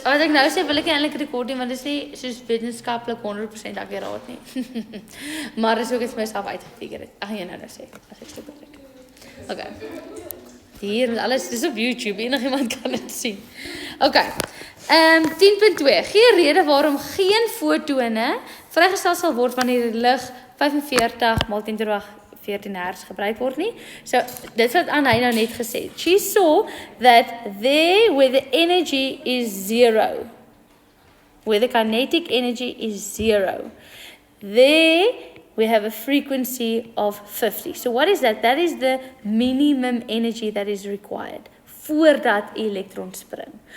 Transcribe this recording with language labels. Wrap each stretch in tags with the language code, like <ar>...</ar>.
<af>wat ek nou sê wil ek nie eintlik rekord nie, want dit is nie soos wetenskaplik 100% akkuraat nie. Maar dis ook iets myself uitgefigure het. Ag nee, nou sê as ek stop druk. Okay. Hier met alles, dis op YouTube, enigiemand kan dit sien. Okay. 10.2. Gee 'n rede waarom geen fotone vrygestel sal word wanneer die lig 45 maal 10^14 Hz gebruik word nie. So dit wat aan hy nou net gesê het.</af> <en>She saw that there where the energy is 0, where the kinetic energy is 0, there we have a frequency of 50. So what is that? That is the minimum energy that is required</en> <af>voordat 'n elektron spring.</af>